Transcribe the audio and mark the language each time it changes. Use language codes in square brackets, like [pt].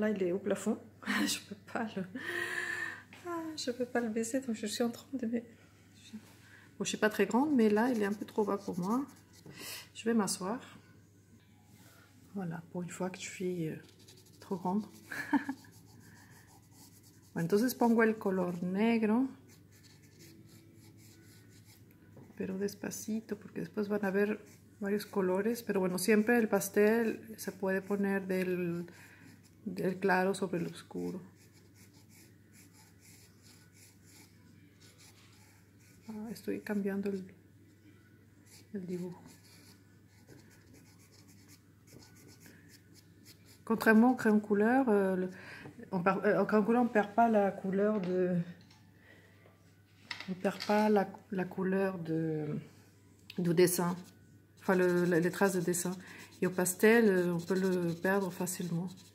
[fr] Là il est au plafond, je peux pas le baisser, donc je suis en train de... Bon, je suis pas très grande, mais là il est un peu trop bas pour moi. Je vais m'asseoir. Voilà, pour une fois que je suis trop grande. [es] Bueno, entonces pongo el color negro, pero despacito, porque después van a ver varios colores. Pero bueno, siempre el pastel se puede poner del claro sobre el oscuro. Estoy cambiando el dibujo. [fr] Contrairement au crayon couleur, au crayon couleur, on ne perd pas la couleur de... On perd pas la couleur du dessin. Enfin, les traces de dessin. Et au pastel, on peut le perdre facilement.